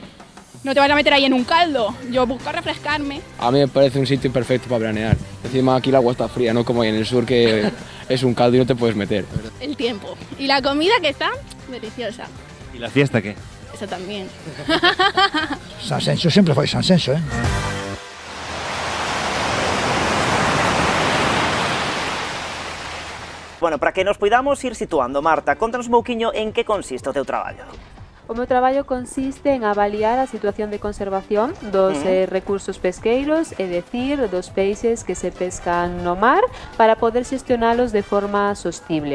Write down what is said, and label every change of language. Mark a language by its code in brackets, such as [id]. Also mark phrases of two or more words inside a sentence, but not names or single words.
[es] No te vas a meter ahí en un caldo, yo busco refrescarme. A mí me parece un sitio perfecto para veranear. Encima aquí el agua está fría, no como ahí en el sur que es un caldo y no te puedes meter. El tiempo. Y la comida que está deliciosa. ¿Y la fiesta qué? Eso también. [gl] Sanxenxo sempre foi Sanxenxo, Bueno, [es] para que nos podamos ir situando, [gl] Marta, contanos un pouquiño en que consiste o teu traballo. O meu traballo consiste en avaliar a situación de conservación dos recursos pesqueiros, é dicir, dos peixes que se pescan no mar, para poder xestionalos de forma sostible.